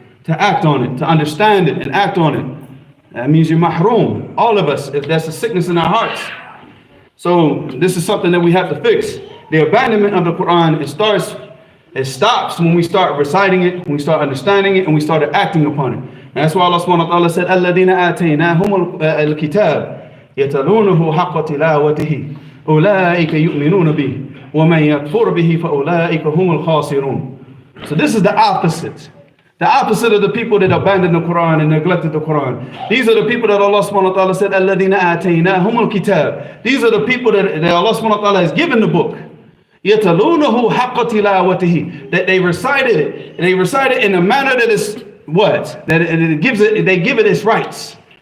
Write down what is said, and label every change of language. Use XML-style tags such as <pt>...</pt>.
<en>To understand it and act on it. That means you're mahroom. All of us, if that's a sickness in our hearts. So this is something that we have to fix. The abandonment of the Quran, it stops when we start reciting it, when we start understanding it, and we start acting upon it.</en> <ar>And that's why Allah subhanahu wa ta'ala said, الَّذِينَ آتَيْنَاهُمُ الْكِتَابَ يَتَلُونَهُ حَقَّ تِلَاوَتِهِ أُولَٰئِكَ يُؤْمِنُونَ بِهِ وَمَنْ يَكْفُرْ بِهِ فَأُولَٰئِكَ هُمُ الْخَاسِرُونَ.</ar> <en>So this is the opposite. The opposite of the people that abandoned the Quran and neglected the Quran. These are the people that Allah subhanahu wa ta'ala said,</en> <ar>الَّذِينَ آتَيْنَاهُمُ الْكِتَابَ.</ar> <en>These are the people that Allah subhanahu wa ta'ala has given the book.</en> <ar>يَتَلُونَهُ حَقَّ تِلَاوَتِهِ,</ar> <en>that they recited it. They recite it in a manner that is what? That it gives it, they give it its rights.</en>